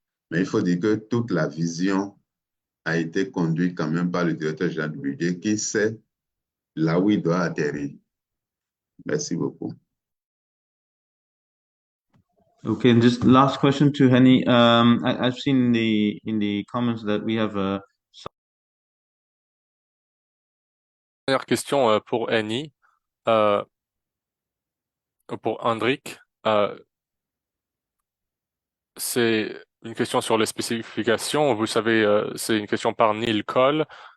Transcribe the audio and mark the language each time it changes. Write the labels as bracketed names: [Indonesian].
[French] Mais il faut dire que toute la vision a été conduite quand même par le directeur général du budget qui sait là où il doit atterrir. Merci beaucoup. [English] Okay, and just last question to Henny. I've seen in the comments that we have [French] Dernière question pour Annie, pour Hendrik. C'est une question sur les spécifications. Vous savez, c'est une question par Neil Cole.